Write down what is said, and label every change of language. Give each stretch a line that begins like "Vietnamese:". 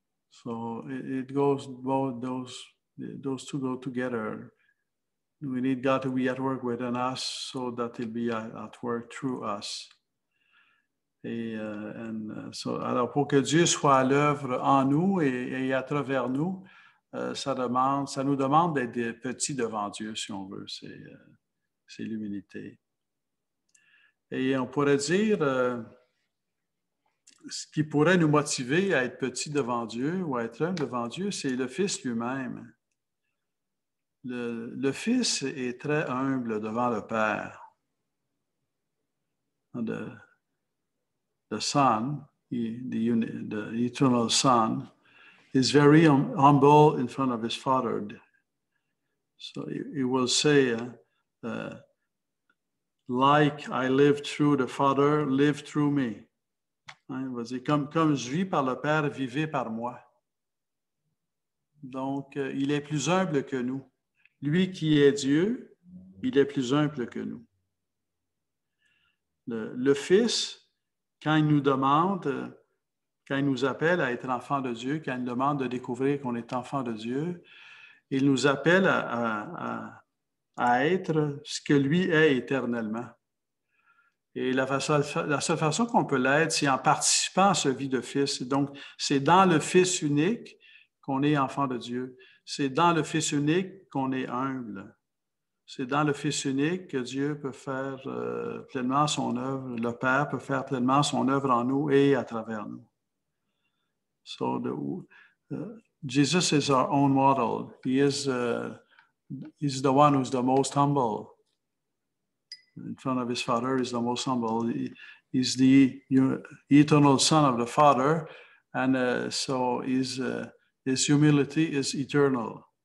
English: So it goes both those two go together. We need God to be at work within us so that He'll be at work through us.
French: Alors, pour que Dieu soit à l'œuvre en nous et à travers nous, ça nous demande d'être des petits devant Dieu, si on veut. C'est l'humilité. Et on pourrait dire, ce qui pourrait nous motiver à être petits devant Dieu ou à être humble devant Dieu, c'est le Fils lui-même. Le Fils est très humble devant le Père.
English: The Son, the eternal Son, is very humble in front of his Father. So he will say, like I live through the Father, live through me.
French: Il va dire, comme je vis par le Père, vivez par moi. Donc, il est plus humble que nous. Lui qui est Dieu, il est plus humble que nous. Le Fils, quand il nous demande, quand il nous appelle à être enfants de Dieu, quand il nous demande de découvrir qu'on est enfant de Dieu, il nous appelle à être ce que lui est éternellement. Et la seule façon qu'on peut l'être, c'est en participant à ce vie de Fils. Donc, c'est dans le Fils unique qu'on est enfant de Dieu. C'est dans le Fils unique qu'on est humble. C'est dans le Fils unique que Dieu peut faire pleinement son œuvre. Le Père peut faire pleinement son œuvre en nous et à travers nous.
English: So Jesus is our own model. He's the one who's the most humble. In front of his Father, he's the most humble. He's the eternal Son of the Father, and so his humility is eternal.